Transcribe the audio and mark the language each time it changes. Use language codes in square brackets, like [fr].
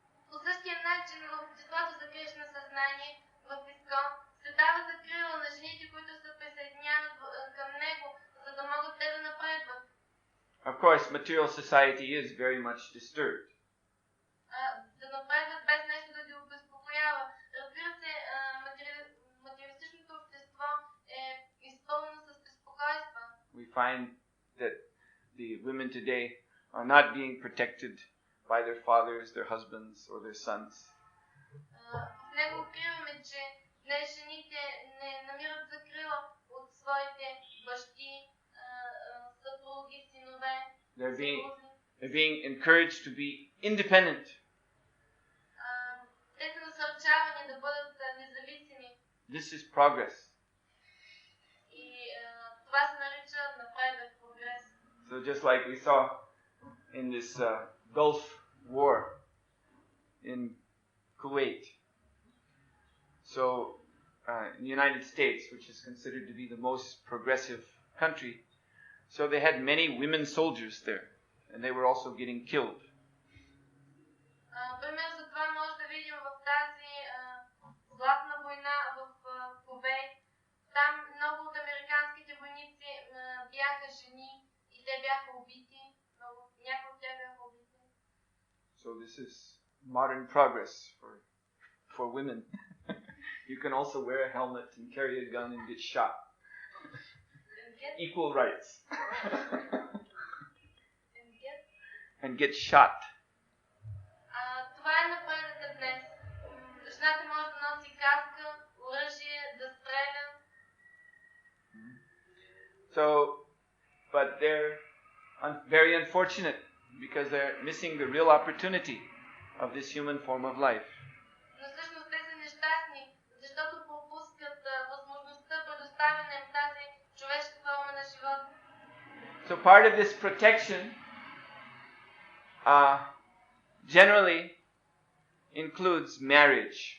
[bg] По същия начин в обществото за Кришна съзнание в ИСКОН се дава закрила на жените, които се присъединяват към него, за да могат те да напредват. [en] Of course, material society is very much disturbed. [bg] Да напредват без нещо да ги обезпокоява. Разбира се, материалистичното общество е изпълнено с безпокойства. [en] We find that the women today are not being protected by their fathers, their husbands, or their sons. [bg] В него откриваме, че днес жените не намират закрила от своите бащи, съпруги, синове. [en] They're being encouraged to be independent. [bg] Те са насърчавани да бъдат независими. [en] This is progress. [bg] И това се нарича напредък в [en] So just like we saw in this Gulf War in Kuwait. So in the United States, which is considered to be the most progressive country, so they had many women soldiers there, and they were also getting killed. [bg] Пример за това може да видим в тази златна война в Кувейт. Там много от американските войници бяха жени и те бяха убити. Някои от тях бяха убити. [en] So this is modern progress for women. You can also wear a helmet and carry a gun and get shot. Equal rights. And get shot. [bg] Това е напредъкът днес. Жената може да носи каска, оръжие, да стреля. [en] So, but they're very unfortunate because they're missing the real opportunity of this human form of life. [bg] Но всъщност те са нещастни, защото пропускат възможността, предоставена им тази човешка форма на живота. [en] So part of this protection generally includes marriage.